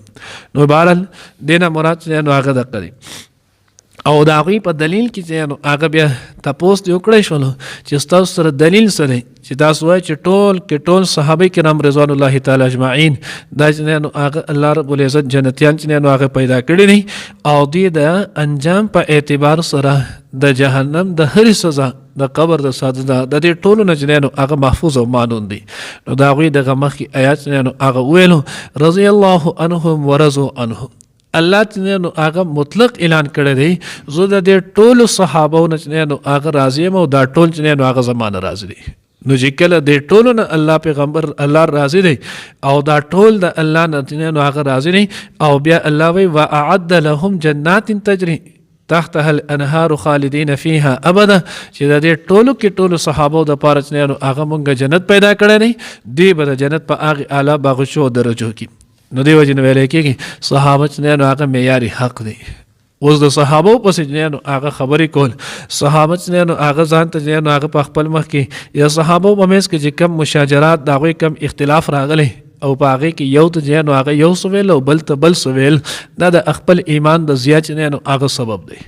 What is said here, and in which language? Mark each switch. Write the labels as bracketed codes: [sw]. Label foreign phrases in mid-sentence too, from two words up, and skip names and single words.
[ps] نو بهرحال دینه مراد چې نو هغه د قری او د هغوی په دلیل کې چې نو هغه بیا تپوس دی وکړی شولو چې ستاسو سره دلیل سره چې تاسو وایئ چې ټول صحابه کرام [ar] رضوان الله تعالی اجمعین [ps] دا چې نو هغه [ar] الله رب العزت [ps] جنتیان چې نو هغه پیدا کړي دي او دوی د انجام په اعتبار سره د جهنم د هرې سزا د قبر د سزا د دې ټولو نه چې نو هغه محفوظ او مانون دي. نو د هغوی دغه مخکې آیات چې نو هغه ویلو [ar] رضی الله عنهم ورضوا عنه، [ps] الله چې نو هغه مطلق اعلان کړی دی زه د دې ټولو صحابو نه چې نو هغه راضي یم او دا ټول چې نو هغه زمانه راضي دي. نو چې کله د ټولو نه الله پیغمبر الله راضي دی او دا ټول د الله نه نو هغه راضي دي او بیا الله وی [ar] واعد لهم جنات تجري تحتها الانهار خالدین فیها ابدا، [ps] چې د دې ټولو کې ټولو صحابو د پاره چې نو هغه مونږ جنت پیدا کړی دی، دوی به د جنت په هغه اعلی باغچو درجو کې. نو دی وجه نو ویلی کېږي صحابه چې نو هغه معیاري حق دی. اوس د صحابو پسې چې نو هغه خبرې کول صحابه چې نو هغه ځان ته چې نو هغه په خپل مخ کې یا صحابو په منځ کې چې کم مشاجرات د هغوی کم اختلاف راغلی او په هغې کې یو ته چې نو هغه یو څه ویل او بل ته بل څه ویل، دا د خپل ایمان د زیات چې نو هغه سبب دی.